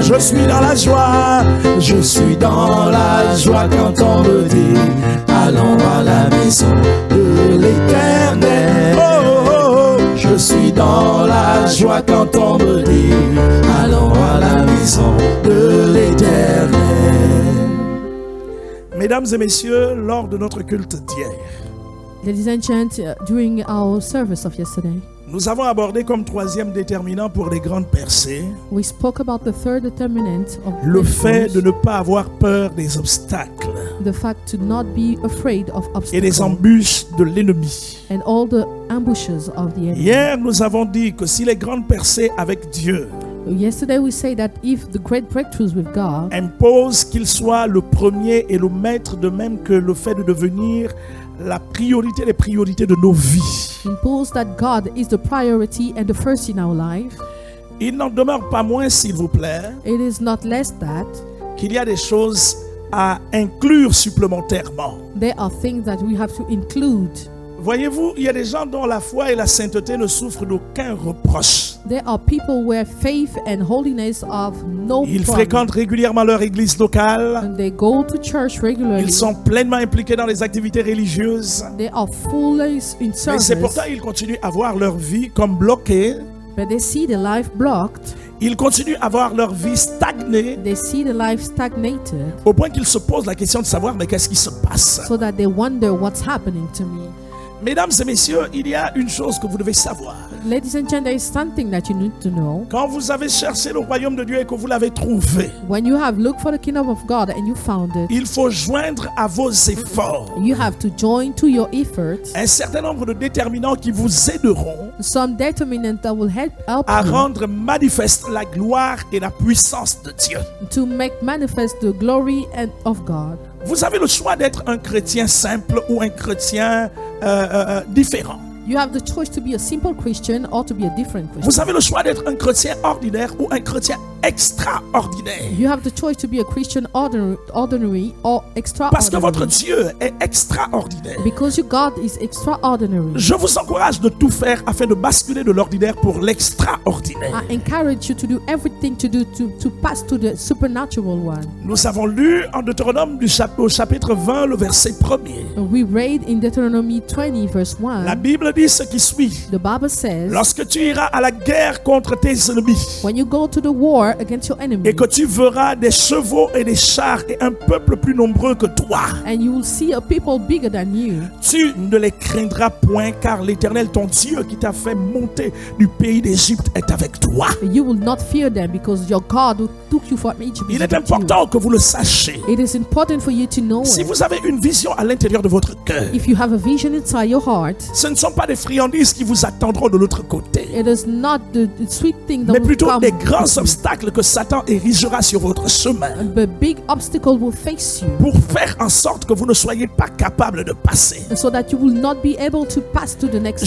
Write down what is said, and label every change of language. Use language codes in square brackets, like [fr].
[fr] Je suis dans la joie, je suis dans la joie quand on me dit allons à la maison de l'Éternel. Oh, oh, oh. Je suis dans la la joie quand on me dit, allons à la maison de l'Éternel. Mesdames et messieurs, lors de notre culte d'hier, [en] Ladies and gentlemen, during our service of yesterday, [fr] nous avons abordé comme troisième déterminant pour les grandes percées [en] we spoke about the third determinant of [fr] le fait de [en] breakthroughs, [fr] ne pas avoir peur des obstacles [en] the fact to not be afraid of [fr] et des [en] obstacles [fr] embûches de l'ennemi. [en] and all the ambushes of the enemy. [fr] Hier, nous avons dit que si les grandes percées avec Dieu [en] Yesterday we say that if the great breakthroughs with God [fr] imposent qu'il soit le premier et le maître, de même que le fait de devenir la priorité des priorités de nos vies, [en] impose that God is the priority and the first in our life, [fr] il n'en demeure pas moins, s'il vous plaît, [en] it is not less that [fr] qu'il y a des choses à inclure supplémentairement. [en] there are things that we have to include. [fr] Voyez-vous, il y a des gens dont la foi et la sainteté ne souffrent d'aucun reproche. [en] There are people where faith and holiness of no [fr] Ils [en] problem. [fr] fréquentent régulièrement leur église locale. [en] And they go to church regularly. [fr] Ils sont pleinement impliqués dans les activités religieuses. [en] They are fully in [fr] Mais [en] service, [fr] c'est pourtant ils continuent à voir leur vie comme bloquée. [en] but they see the life blocked. [fr] Ils continuent à voir leur vie stagnée [en] They see the life stagnated, [fr] au point qu'ils se posent la question de savoir mais qu'est-ce qui se passe. [en] so that they wonder what's happening to me. [fr] Mesdames et messieurs, il y a une chose que vous devez savoir. [en] Ladies and gentlemen, there is something that you need to know. [fr] Quand vous avez cherché le royaume de Dieu et que vous l'avez trouvé, [en] When you have looked for the kingdom of God and you found it, [fr] il faut joindre à vos efforts [en] you have to join to your efforts [fr] un certain nombre de déterminants qui vous aideront [en] some determinant that will help [fr] à [en] you [fr] rendre manifeste la gloire et la puissance de Dieu. [en] to make manifest the glory of God. [fr] Vous avez le choix d'être un chrétien simple ou un chrétien différent. [en] You have the choice to be a simple Christian or to be a different Christian. [fr] Vous avez le choix d'être un chrétien ordinaire ou un chrétien extraordinaire. [en] You have the choice to be a Christian ordinary or [fr] Parce que votre [en] extraordinary. [fr] Dieu est extraordinaire. [en] Because your God is extraordinary. [fr] Je vous encourage de tout faire afin de basculer de l'ordinaire pour l'extraordinaire. [en] I encourage you to do everything to pass to the supernatural one. [fr] Nous avons lu en Deutéronome au chapitre 20, le verset 1er. [en] We read in Deuteronomy 20 verse 1. [fr] La Bible dit ce qui suit. [en] The Bible says, [fr] Lorsque tu iras à la guerre contre tes ennemis [en] when you go to the war against your enemy, [fr] et que tu verras des chevaux et des chars et un peuple plus nombreux que toi, [en] and you will see a people bigger than you, [fr] tu ne les craindras point, car l'Éternel, ton Dieu, qui t'a fait monter du pays d'Égypte, est avec toi. [en] you will not fear them, because your God who took you from Egypt is [fr] Il est [en] with you. [fr] important que vous le sachiez. [en] It is important for you to know [fr] Si [en] it. [fr] vous avez une vision à l'intérieur de votre cœur, [en] If you have a vision inside your heart, [fr] ce ne sont pas des friandises qui vous attendront de l'autre côté, [en] it is not the sweet thing that [fr] mais [en] will [fr] plutôt [en] come, [fr] des grands obstacles que Satan érigera sur votre chemin [en] but big obstacle will face you, [fr] pour faire en sorte que vous ne soyez pas capable de passer. [en] so that you will not be able to pass to the next